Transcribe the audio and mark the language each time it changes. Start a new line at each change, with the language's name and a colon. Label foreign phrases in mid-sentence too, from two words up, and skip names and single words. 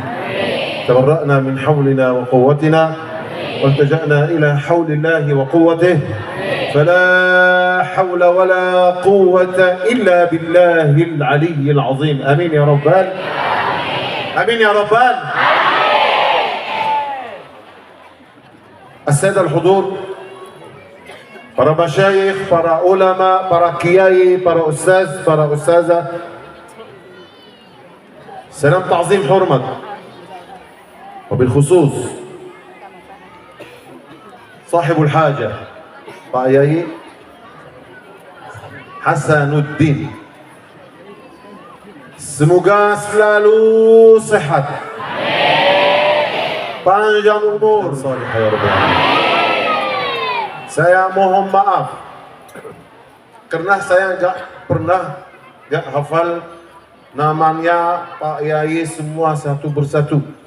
Arabic: تبرأنا من حولنا وقوتنا والتجأنا إلى حول الله وقوته فلا حول ولا قوة إلا بالله العلي العظيم. آمين يا ربان، آمين يا ربان. السادة الحضور،
Indonesian: para masyayikh, para ulama, para kiai, para ustaz, para ustazah, salam ta'zim hormat.
Arabic: وبالخصوص صاحب الحاجة
Indonesian: Pak Yai Hasanuddin, semoga selalu sehat, panjang umur, salih
Arabic: يا رب العالمين.
Indonesian: Saya mohon maaf karena saya pernah hafal namanya Pak Yai semua satu persatu.